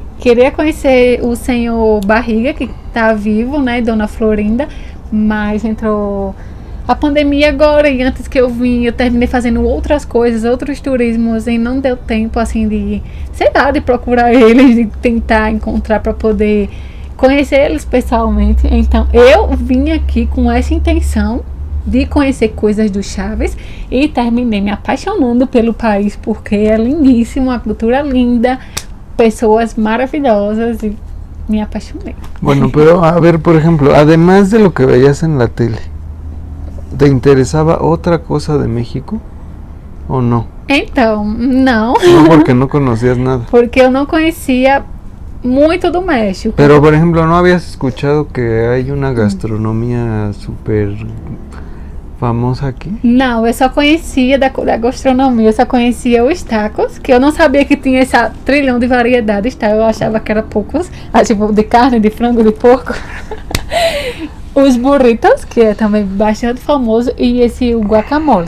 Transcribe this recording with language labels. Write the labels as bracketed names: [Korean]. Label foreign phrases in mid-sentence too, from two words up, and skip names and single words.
[Portuguese] Queria conhecer o senhor Barriga, que tá vivo, né, Dona Florinda, mas entrou a pandemia agora, e antes que eu vim, eu terminei fazendo outras coisas, outros turismos, e não deu tempo, assim, de, sei lá, de procurar eles, de tentar encontrar para poder conhecer eles pessoalmente. Então, eu vim aqui com essa intenção de conhecer coisas do Chaves, e terminei me apaixonando pelo país, porque é lindíssimo, a cultura linda, pessoas maravilhosas, e me apaixonei. [Spanish] Bueno, pero a ver, por ejemplo, además de lo que veías en la tele, ¿te interesaba otra cosa de México o no? [Portuguese] Então, não. [Spanish] No, porque no conocías nada. [Portuguese] Porque eu não conhecia muito do México. [Spanish] Pero, por ejemplo, ¿no habías escuchado que hay una gastronomía súper famosa aqui? [Portuguese] Não, eu só conhecia da gastronomia, eu só conhecia os tacos, que eu não sabia que tinha esse trilhão de variedades, tá? Eu achava que era poucos, tipo de carne, de frango, de porco. Os burritos, que é também bastante famoso, e o guacamole.